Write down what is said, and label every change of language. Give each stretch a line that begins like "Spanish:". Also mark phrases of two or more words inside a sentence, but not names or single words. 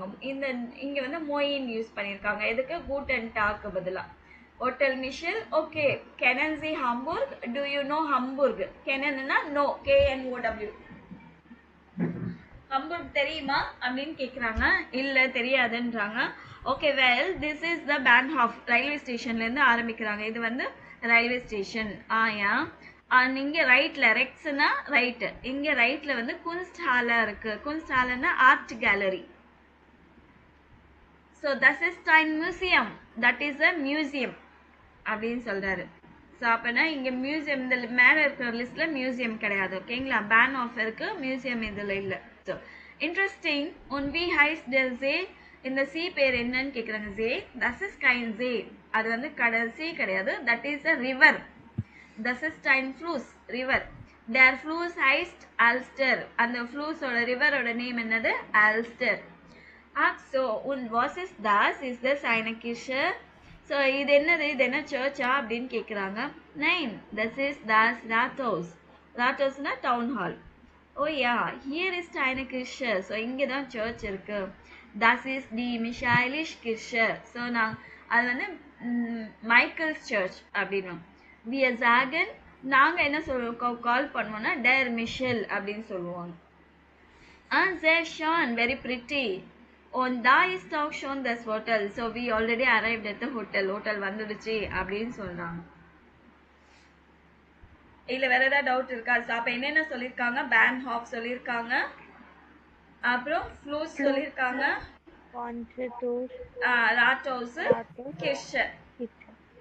Tamil: இங்கே வந்து மோயின் யூஸ் பண்ணியிருக்காங்க. எதுக்கு,
German: Guten Tag
Tamil: பதிலாக. ஹோட்டல் மிஷல் ஓகே.
German: kennen Sie Hamburg,
English: do you know Hamburg. கெனன்னா நோ, KNOW.
Tamil: ஹம்பூர்க் தெரியுமா அப்படின்னு கேட்குறாங்க, இல்லை தெரியாதுன்றாங்க.
English: okay well this is the Bahnhof. railway station
Tamil: ஆரம்பிக்கிறாங்க. இது வந்து
English: railway station.
Tamil: ஆயா இங்கே ரைட்டில் ரெக்ஸ்னா ரைட்டு, இங்கே ரைட்டில் வந்து குன்ஸ்ட் ஹாலாக இருக்குது. குன்ஸ்ட் ஹாலன்னா
English: art gallery.
Tamil: ஸோ
German: das ist kein Museum,
English: that is a museum
Tamil: அப்படின்னு சொல்கிறாரு. ஸோ அப்போனா இங்கே மியூசியம் இந்த மேலே இருக்கிற லிஸ்ட்டில் மியூசியம் கிடையாது ஓகேங்களா. பேன் ஆஃப் இருக்குது, மியூசியம் இதில் இல்லை.
English: so interesting.
German: und wie heißt der See,
Tamil: இந்த சி பேர் என்னன்னு கேட்குறாங்க.
German: See, das ist kein See,
Tamil: அது வந்து சி கிடையாது,
English: that is a river.
German: Das ist ein Fluss, river. Der Fluss heißt Alster.
Tamil: அந்த ஃப்ளூஸோட ரிவரோட நேம் என்னது, ஆல்ஸ்டர்.
German: So und was ist das? Ist das eine Kirche?
Tamil: ஸோ இது என்னது, இது என்ன சர்ச்சா அப்படின்னு கேட்குறாங்க.
German: நைன், das ist das Rathaus.
Tamil: Rathausனா
English: town hall.
German: oh ja, hier ist eine Kirche.
Tamil: ஸோ இங்கே தான் சர்ச் இருக்கு.
German: Das ist die Michaeliskirche.
Tamil: ஸோ அது வந்து
English: Michaels church
Tamil: அப்படின்னும்.
German: Wir sagen,
Tamil: நாங்கள் என்ன சொல்லுவோம், கால் பண்ணுவோம்னா
German: der Michel
Tamil: அப்படின்னு சொல்லுவாங்க.
German: Sehr schön,
English: very pretty.
German: Und da ist auch schon das Hotel.
English: So we already arrived at the hotel.
Tamil: Hotel வந்துடுச்சு அப்படின்னு சொல்றாங்க. இல்ல வேற ஏதாவது டவுட் இருக்கா? அப்ப என்னென்ன சொல்லிருக்காங்க? பேன்ஹாஃப் சொல்லிருக்காங்க, அப்புறம் ஃப்ளூஸ் சொல்லிருக்காங்க, Concertos, ராட்டோஸ், Ratos,
German: கிர்ஷர். Kitchen.